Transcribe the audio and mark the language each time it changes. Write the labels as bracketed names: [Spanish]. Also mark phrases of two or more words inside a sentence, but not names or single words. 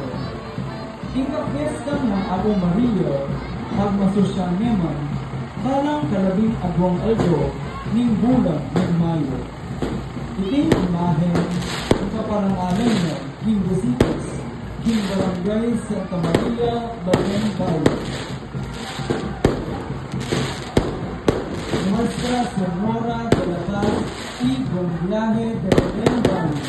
[Pampanga] King kapiesta ng Apong Maria, magmasosyang neman, balang kalabing agwang algo ning bulan ng Mayo. Iting imahen ang kaparangalan niya king Besitos, king Barangay Santa Maria, Bayan Bayo. Nuestra Señora de la Paz y buen viaje de Belén